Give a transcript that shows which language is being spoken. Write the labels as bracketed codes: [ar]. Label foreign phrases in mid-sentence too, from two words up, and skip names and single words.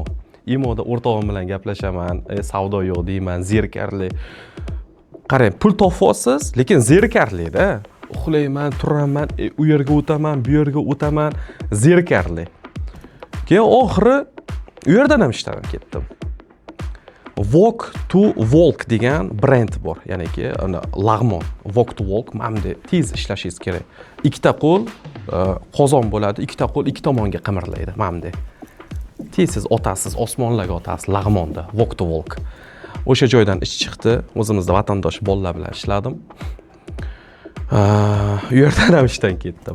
[uz] Imoda o'rtog'im bilan gaplashaman, savdo yo'q deyman, zerikarli. Qarang, pul topasiz, lekin zerikarli-da. Uxlayman, turaman, u yerga o'taman, bu yerga o'taman, zerikarli. Keyin oxiri u yerdan ham ishdan ketdim. Walk to Walk degan brend bor, ya'niki lag'mon. Walk to Walk mamda tez ishlashingiz kerak. Ikkita qo'l qozon bo'ladi, ikkita qo'l ikki tomonga qimirlaydi mamda. Tez siz otasiz, osmonlarga otasiz lag'monda, Walk to Walk. O'sha joydan ish chiqdi, o'zimizda vatandosh bolalar bilan ishladim. U yerdan ham ishdan ketdim.